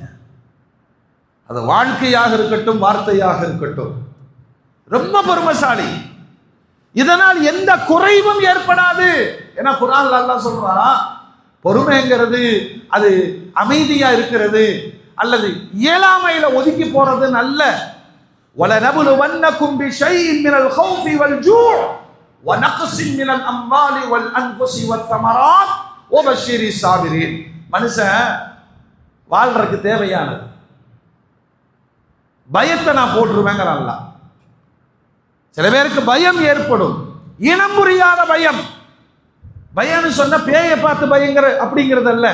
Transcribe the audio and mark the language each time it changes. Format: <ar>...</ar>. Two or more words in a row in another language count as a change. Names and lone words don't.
<ta>அது வாழ்க்கையாக இருக்கட்டும், வார்த்தையாக இருக்கட்டும், ரொம்ப பொறுமைசாலி. இதனால் எந்த குறைவும் ஏற்படாது. ஏன்னா குர்ஆன்ல அல்லாஹ் சொல்றான், பொறுமைங்கிறது அது அமைதியா இருக்கிறது அல்லது இயலாமையில ஒதுக்கி போறது அல்ல.</ta> <ar>وَلَنَبْلُوَنَّكُمْ بِشَيْءٍ مِنَ الْخَوْفِ وَالْجُوعِ وَنَقْصٍ مِنَ الْأَمْوَالِ وَالْأَنْفُسِ وَالثَّمَرَاتِ وَبَشِّرِ الصَّابِرِينَ.</ar> <ta>மனுஷன் வாழ்றதுக்கு தேவையானது பயத்தை நான் போட்டுருவேங்கிறான் அல்லாஹ். சில பேருக்கு பயம் ஏற்படும், இனம் புரியாத பயம். பயம்னு சொன்ன பேயை பார்த்து பயங்கர அப்படிங்கிறது அல்ல.</ta>